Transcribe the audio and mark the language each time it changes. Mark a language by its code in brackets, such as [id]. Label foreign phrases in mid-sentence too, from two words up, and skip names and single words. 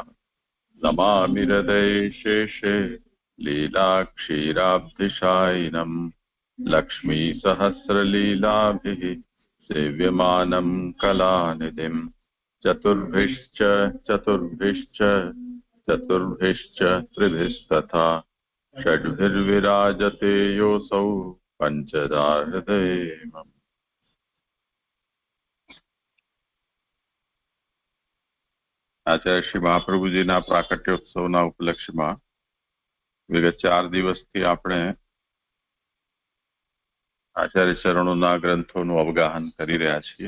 [sa] नमामि हृदये शेषे लीलाक्षीराब्धिशायिनम् लक्ष्मीसहस्रलीलाभिः सेव्यमानं कलानिधिम्। चतुर्भिश्च चतुर्भिश्च चतुर्भिश्च त्रिभिस्तथा षड्भिर्विराजते योऽसौ पञ्चदा हृदये मम। [gu] આચાર્ય શ્રી મહાપ્રભુજીના પ્રાકટ્યોત્સવના ઉપલક્ષ્યમાં વિગત 4 દિવસથી આપણે આચાર્ય ચરણોના ગ્રંથોનું અવગાહન કરી રહ્યા છીએ.